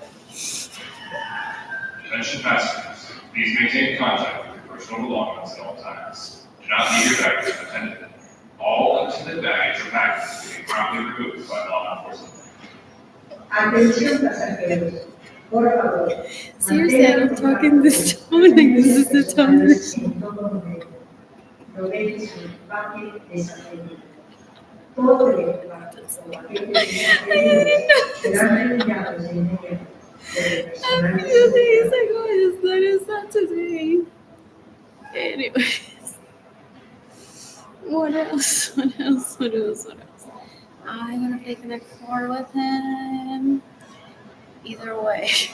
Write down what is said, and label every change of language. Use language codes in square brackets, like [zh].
[en] Attention passengers, please maintain contact with your personal belongings at all times. Do not leave your baggage unattended. All unattended baggage or packages will be promptly removed by law enforcement. [es] Atención pasajeros, por favor. [en] Seriously, I don't talk in this tone. Like this is the tone. [es] En todo momento. Provee su equipaje desatenido. Todo el equipaje o paquetes inadvertidos serán retirados de inmediato. [en] A few days ago, I just noticed that today. Anyways, what else? I'm gonna play Connect 4 with him. Either way.